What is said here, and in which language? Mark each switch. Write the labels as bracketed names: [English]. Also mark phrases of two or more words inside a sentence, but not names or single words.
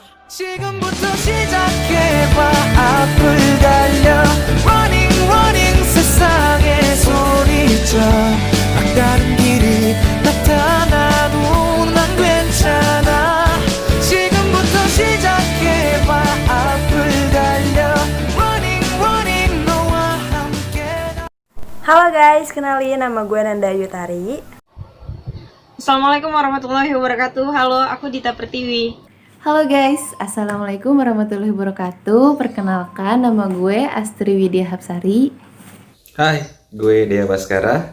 [Korean] 지금부터 시작해봐 앞을 달려 [English] Running running [Korean] 세상의 소리쳐 막다른 길이 나타나도 난 괜찮아 지금부터 시작해봐 앞을 달려 [English] Running running [Korean] 너와 함께 [Indonesian] Halo guys, kenalin nama gue Nanda Yutari. [Arabic] السلام عليكم ورحمة الله وبركاته. [Indonesian] Halo, aku Dita Pertiwi. Halo guys, [Arabic] السلام عليكم ورحمة الله وبركاته. [Indonesian] Perkenalkan, nama gue Astri Widya Hapsari. Hai, gue Dea Baskara.